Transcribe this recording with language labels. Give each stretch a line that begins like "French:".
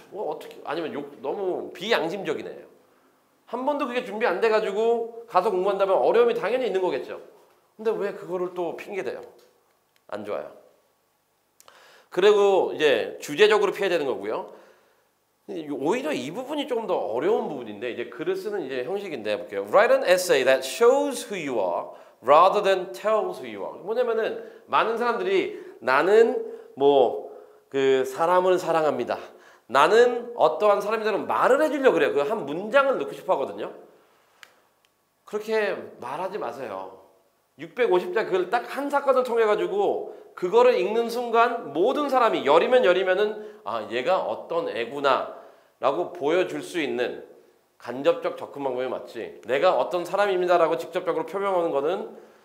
Korean: 뭐 어떻게 아니면 너무 비양심적이네요. 한 번도 그게 준비 안 돼가지고 가서 공부한다면 어려움이 당연히 있는 거겠죠. 근데 왜 그거를 또 핑계대요? 안 좋아요. 그리고 이제 주제적으로 피해야 되는 거고요. 오히려 이 부분이 조금 더 어려운 부분인데 이제 글을 쓰는 이제 형식인데 해볼게요.
English: Write an essay that shows who you are rather than tells who you are.
Korean: 뭐냐면은 많은 사람들이 나는 그 사람을 사랑합니다. 나는 어떠한 사람이라는 말을 해주려고 그래요. 그 한 문장을 넣고 싶어 하거든요. 그렇게 말하지 마세요. 650자 글 딱 한 사건을 통해 가지고 그거를 읽는 순간 모든 사람이 열이면은 얘가 어떤 애구나 라고 보여줄 수 있는 간접적 접근 방법이 맞지 내가 어떤 사람입니다라고 직접적으로 표명하는 거는